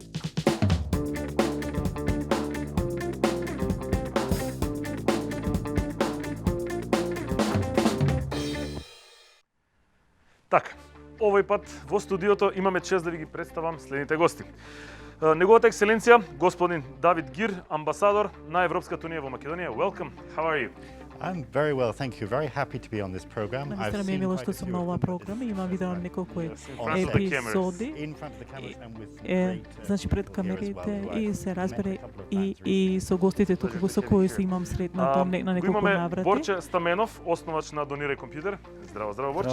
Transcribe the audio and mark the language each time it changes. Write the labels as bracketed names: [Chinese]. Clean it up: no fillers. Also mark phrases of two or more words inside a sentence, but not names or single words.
[Macedonian] Така, овој пат во студиото имаме чест да ви ги представам следните гости. Неговата екселенција, господин Давид Гир, амбасадор на Европската Унија во Македонија. [English] Welcome. How are you? I'm very well, thank you. Very happy to be on this program. [Macedonian] Наистина ми е мило што сум на оваа програма. Имам видено неколку епизоди. Значи пред камерите и се разбере и со гостите тука со кои се имам сретнато на неколку наврати. Имаме Борче Стаменов, основач на Донирај компјутер. Здраво, здраво Борче.